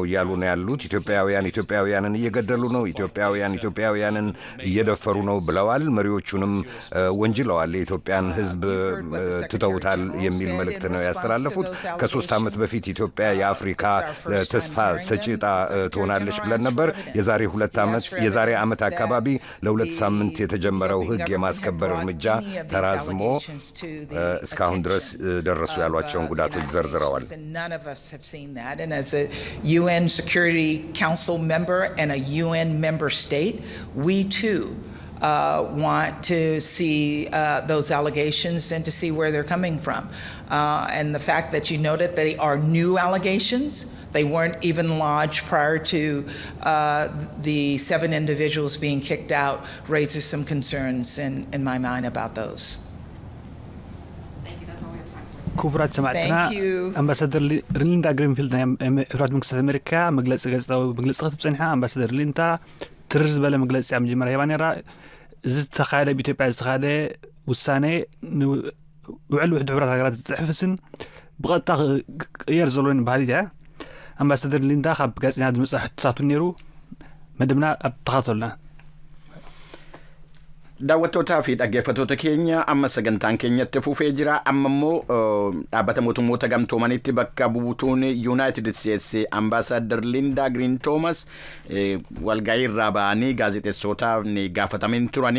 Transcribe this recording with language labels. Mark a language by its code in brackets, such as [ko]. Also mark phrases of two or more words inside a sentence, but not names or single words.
[am] እያሉ ነው ያሉት። ኢትዮጵያውያንን እየገደሉ ነው፣ ኢትዮጵያውያንን እየደፈሩ ነው ብለዋል። መሪዎቹንም ወንጅለዋል። የኢትዮጵያን ሕዝብ ትተውታል የሚል መልእክት ነው ያስተላለፉት። ከ3 ዓመት በፊት ኢትዮጵያ የአፍሪካ ተስፋ ሰጪ ዕጣ ትሆናለች ብለን ነበር። የዛሬ ዓመት አካባቢ ለ2 ሳምንት የተጀመረው ሕግ የማስከበር እርምጃ ተራዝሞ እስካሁን ድረስ ደረሱ ያሏቸውን ጉዳቶች ዘርዝረዋል። [en] As a UN Security Council member and a UN member state, we too want to see those allegations and to see where they're coming from. And the fact that you noted they are new allegations, they weren't even lodged prior to the 7 individuals being kicked out, raises some concerns in my mind about those. [ti] ክቡራት ሰማዕትና አምባሳደር ሊንዳ ግሪንፊልድ ናይ ሕቡራት መንግስታት ኣሜሪካ መግለፂ ክትብፅንሓ ኣምባሳደር ሊንዳ ትርር ዝበለ መግለፂ ኣብ መጀመርያ ሂባ ነይራ። እዚ ዝተኻየደ ብኢትዮጵያ ዝተኻየደ ውሳኔ ውዕል ውሕድ ሕቡራት ሃገራት ዝፅሕፍስን ብቐጥታ ክቅየር ዘሎን ባህል እያ። ኣምባሳደር ሊንዳ ካብ ጋዜጠኛ ዝመፅእ ሕቶታት ነይሩ መደብና ኣብ ተኸታተሉና። [om] daawwattootaa fi dhaggeeffattoota keenya amma sagantaan keenyatti fufee jira. Amma immoo dhaabbata mootummoota gamtoomanitti bakka buutuun Yuunaayitid Isteetsi Ambaasaadder Lindaa Giriin Toomas walga'ii irraa ba'anii gaazexeessootaaf gaafatamanii turani.